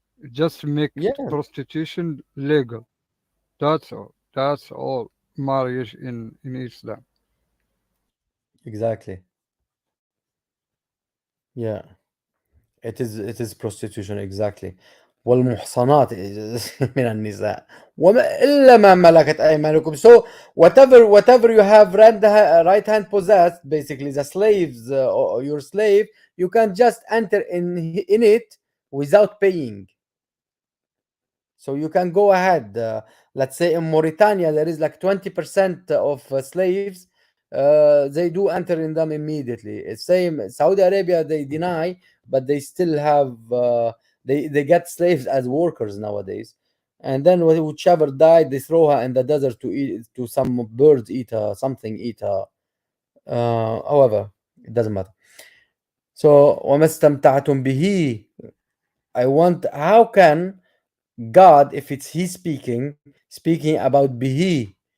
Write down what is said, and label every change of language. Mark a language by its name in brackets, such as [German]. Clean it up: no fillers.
[English] Just make Yeah, prostitution legal. That's all. That's all. Marriage in Islam. exactly. Yeah, it is prostitution, exactly. [Arabic] والمحصنات من النساء وما إلا ما ملكت أيمانكم. [English] So whatever you have right hand possessed, basically the slaves, or your slave, you can just enter in it without paying. So you can go ahead. Let's say in Mauritania, there is like 20% of slaves. They do enter in them immediately. It's same Saudi Arabia, they deny, but they still have. They get slaves as workers nowadays, and then whichever died, they throw her in the desert to eat, to some birds eat her, something eat her. However, it doesn't matter. So [Arabic] وما استمتعتم به. [English] How can God, if it's He speaking about Bihi?